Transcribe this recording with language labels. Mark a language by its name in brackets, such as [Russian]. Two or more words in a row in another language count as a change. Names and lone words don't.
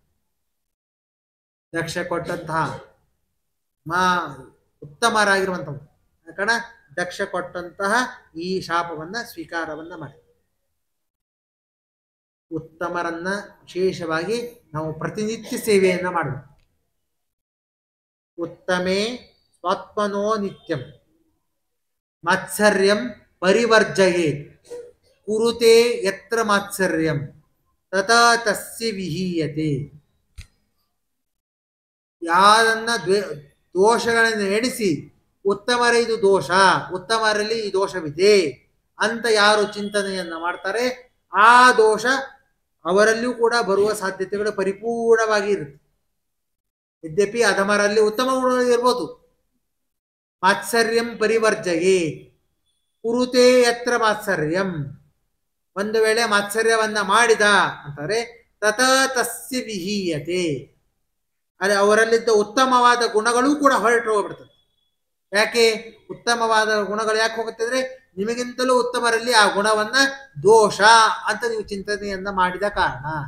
[Kannada] ದಕ್ಷ ಕೊಟ್ಟಂತಹ ಉತ್ತಮರಾಗಿರುವಂತಹ ಕಾರಣ ದಕ್ಷ ಕೊಟ್ಟಂತಹ ಈ ಶಾಪವನ್ನ ಸ್ವೀಕಾರವನ್ನ ಮಾಡಿ. ಉತ್ತಮರನ್ನ ವಿಶೇಷವಾಗಿ ನಾವು ಪ್ರತಿನಿತ್ಯ ಸೇವೆಯನ್ನ ಮಾಡಬೇಕು. [Sanskrit] ಉತ್ತಮೇ ಸ್ವಾತ್ಮನೋ ನಿತ್ಯಂ ಮಾತ್ಸರ್ಯಂ ಪರಿವರ್ಜಯೇ ಕುರುತೆ ಯತ್ರ ಮಾತ್ಸರ್ಯಂ ತಥಾ ತಸ್ಯ ವಿಹೀಯತೆ. [Kannada] ಯಾರನ್ನ ದೋಷಗಳನ್ನು ಎಣಿಸಿ ಉತ್ತಮರ ಇದು ದೋಷ, ಉತ್ತಮರಲ್ಲಿ ಈ ದೋಷವಿದೆ ಅಂತ ಯಾರು ಚಿಂತನೆಯನ್ನ ಮಾಡ್ತಾರೆ, ಆ ದೋಷ ಅವರಲ್ಲಿಯೂ ಕೂಡ ಬರುವ ಸಾಧ್ಯತೆಗಳು ಪರಿಪೂರ್ಣವಾಗಿ ಇರುತ್ತೆ. ಯದ್ಯಪಿ ಅಧಮರಲ್ಲಿ ಉತ್ತಮ ಗುಣಗಳು ಇರ್ಬೋದು. [Sanskrit] ಮಾತ್ಸರ್ಯಂ ಪರಿವರ್ಜಯೇ ಕುರುತೆ ಯತ್ರ ಮಾತ್ಸರ್ಯಂ, [Kannada] ಒಂದು ವೇಳೆ ಮಾತ್ಸರ್ಯವನ್ನ ಮಾಡಿದ ಅಂತಾರೆ [Sanskrit] ತಥಾ ತಸ್ಯ ವಿಹೀಯತೆ, [Kannada] ಆದರೆ ಅವರಲ್ಲಿದ್ದ ಉತ್ತಮವಾದ ಗುಣಗಳೂ ಕೂಡ ಹೊರಟು ಹೋಗ್ಬಿಡ್ತದೆ. ಯಾಕೆ ಉತ್ತಮವಾದ ಗುಣಗಳು ಯಾಕೆ ಹೋಗುತ್ತೆ ಅಂದ್ರೆ, ನಿಮಗಿಂತಲೂ ಉತ್ತಮರಲ್ಲಿ ಆ ಗುಣವನ್ನ ದೋಷ ಅಂತ ನೀವು ಚಿಂತನೆಯನ್ನ ಮಾಡಿದ ಕಾರಣ.